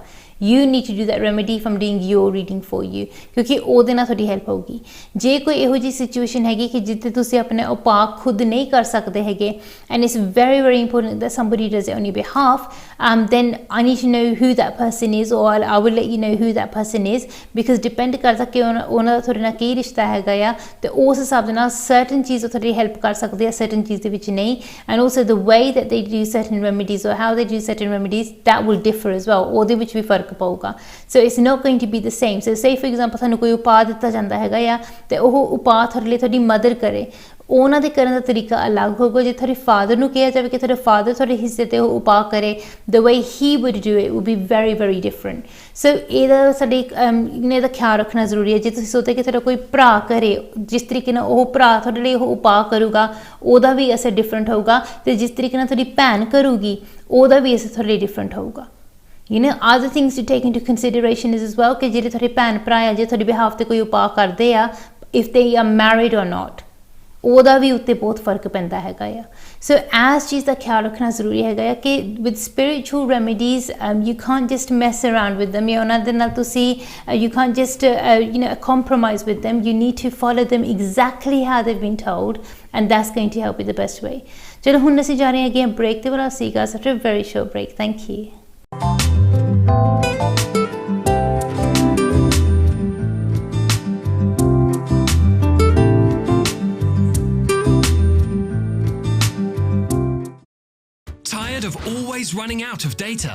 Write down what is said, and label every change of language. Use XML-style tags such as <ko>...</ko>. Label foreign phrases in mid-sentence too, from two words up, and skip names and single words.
<en>You need to do that remedy if I'm doing your reading for you,</en> <pa>ਕਿਉਂਕਿ ਉਹਦੇ ਨਾਲ ਤੁਹਾਡੀ ਹੈਲਪ ਹੋਊਗੀ। ਜੇ ਕੋਈ ਇਹੋ ਜਿਹੀ ਸਿਚੁਏਸ਼ਨ ਹੈਗੀ ਕਿ ਜਿੱਥੇ ਤੁਸੀਂ ਆਪਣੇ ਉਪਾਅ ਖੁਦ ਨਹੀਂ ਕਰ ਸਕਦੇ ਹੈਗੇ</pa> <en>and it's very very important that somebody does it on your behalf, then I need to know who that person is or I will let you know who that person is, because</en> <pa>depend ਕਰਦਾ ਕਿ ਉਹਨਾਂ ਦਾ ਤੁਹਾਡੇ ਨਾਲ ਕੀ ਰਿਸ਼ਤਾ ਹੈਗਾ ਆ, ਤੇ ਉਸ ਹਿਸਾਬ ਦੇ ਨਾਲ certain ਚੀਜ਼ ਉਹ ਤੁਹਾਡੀ ਹੈਲਪ ਕਰ ਸਕਦੇ ਆ, certain ਚੀਜ਼ ਦੇ ਵਿੱਚ ਨਹੀਂ,</pa> <en>and also the way that they do certain remedies or how they do certain remedies, that will differ as well.</en> <pa>ਉਹਦੇ ਵਿੱਚ ਵੀ ਫਰਕ ਪਊਗਾ।</pa> <en>So it's not going to be the same. So say for example</en> <pa>ਤੁਹਾਨੂੰ ਕੋਈ ਉਪਾਅ ਦਿੱਤਾ ਜਾਂਦਾ ਹੈਗਾ ਆ, ਤੇ ਉਹ ਉਪਾਅ ਤੁਹਾਡੇ ਲਈ ਤੁਹਾਡੀ ਮਦਰ ਕਰੇ, ਉਹਨਾਂ ਦੇ ਕਰਨ ਦਾ ਤਰੀਕਾ ਅਲੱਗ ਹੋਊਗਾ। ਜੇ ਤੁਹਾਡੇ ਫਾਦਰ ਨੂੰ ਕਿਹਾ ਜਾਵੇ ਕਿ ਤੁਹਾਡੇ ਫਾਦਰ ਤੁਹਾਡੇ ਹਿੱਸੇ 'ਤੇ ਉਹ ਉਪਾਅ ਕਰੇ,</pa> <en>the way he would do it would be very very different.</en> <pa>So ਇਹਦਾ ਸਾਡੇ ਇਹਦਾ ਖਿਆਲ ਰੱਖਣਾ ਜ਼ਰੂਰੀ ਹੈ। ਜੇ ਤੁਸੀਂ ਸੋਚਦੇ ਕਿ ਤੁਹਾਡਾ ਕੋਈ ਭਰਾ ਕਰੇ, ਜਿਸ ਤਰੀਕੇ ਨਾਲ ਉਹ ਭਰਾ ਤੁਹਾਡੇ ਲਈ ਉਹ ਉਪਾਅ ਕਰੂਗਾ, ਉਹਦਾ ਵੀ ਅਸਰ ਡਿਫਰੈਂਟ ਹੋਊਗਾ, ਅਤੇ ਜਿਸ ਤਰੀਕੇ ਨਾਲ ਤੁਹਾਡੀ ਭੈਣ ਕਰੂਗੀ, ਉਹਦਾ ਵੀ ਅਸਰ ਤੁਹਾਡੇ ਲਈ ਡਿਫਰੈਂਟ ਹੋਊਗਾ।</pa> <en>You know, other things to take into consideration is as well</en> <pa>कि ਜਿਹੜੇ ਤੁਹਾਡੇ ਭੈਣ ਭਰਾ ਆ ਜੇ ਤੁਹਾਡੇ behalf ਤੇ ਕੋਈ ਉਪਾਅ ਕਰਦੇ ਆ,</pa> <en>if they are married or not,</en> <pa>ਉਹਦਾ ਵੀ ਉੱਤੇ ਬਹੁਤ ਫਰਕ ਪੈਂਦਾ ਹੈਗਾ ਆ। ਸੋ ਐਸ ਚੀਜ਼ ਦਾ ਖਿਆਲ ਰੱਖਣਾ ਜ਼ਰੂਰੀ ਹੈਗਾ ਆ ਕਿ</pa> <en>With spiritual remedies you can't just mess around with them</en> <pa>ਜਾਂ ਉਹਨਾਂ ਦੇ ਨਾਲ ਤੁਸੀਂ</pa> <en>you can't just compromise with them. You need to follow them exactly how they've been told, and that's going to help you the best way.</en> <pa>ਚਲੋ ਹੁਣ ਅਸੀਂ ਜਾ ਰਹੇ ਹੈਗੇ ਹਾਂ ਬ੍ਰੇਕ ਤੇ ਵਾਲਾ ਸੀਗਾ</pa> <en>after a very short break. Thank you. Tired of always running out of data?</en>